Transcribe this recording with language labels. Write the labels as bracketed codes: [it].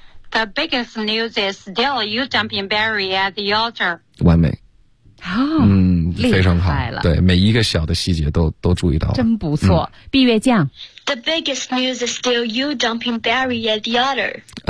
[en] The biggest news is still you dumping Barry at the altar [zh] 完美厉害了对每一个小的细节都注意到了真不错闭月匠 [en] The biggest news is still you dumping Barry at the altar